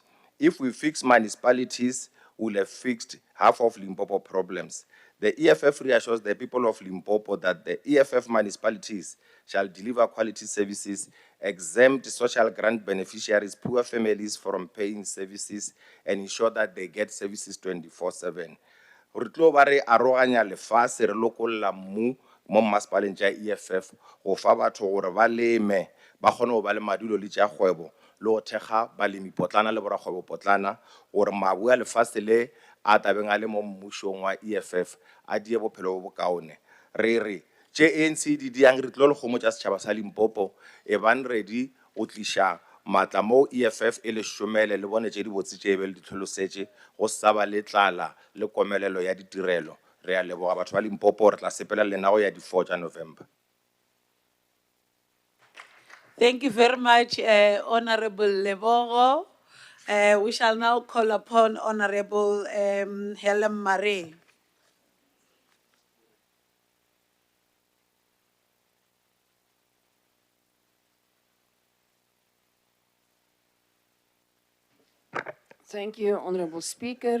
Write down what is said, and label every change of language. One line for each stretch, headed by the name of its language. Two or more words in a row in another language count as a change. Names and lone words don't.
English: If we fix municipalities, we'll have fixed half of Limpopo problems. The EFF reassures the people of Limpopo that the EFF municipalities shall deliver quality services, exempt social grant beneficiaries, poor families from paying services, and ensure that they get services 24/7.
Northern Sotho: Re tlo ba re aroganya lefase re lokolla mmu mo mmasepaleng tša EFF go fa batho gore ba leme ba kgone go ba le madulo le tša kgwebo le go thekga balemi potlana le borakgwebo potlana gore mabu a lefase le a tabeng a le mo mmušong wa EFF a die bophelo bo bokaone. Re re tše ANC di diang re tlo le kgomo tša setšhaba sa Limpopo e ban ready go tliša matla mo EFF e le šomele le bone tše di botse tše be le di hlolosetše go sa ba le tlala le komelelo ya ditirelo. Re a leboga batho ba Limpopo, re tla sepela lena go ya di 4 tša November.
English: Thank you very much, Honorable Lebogo. We shall now call upon Honorable Helen Mare. Thank you, Honourable Speaker.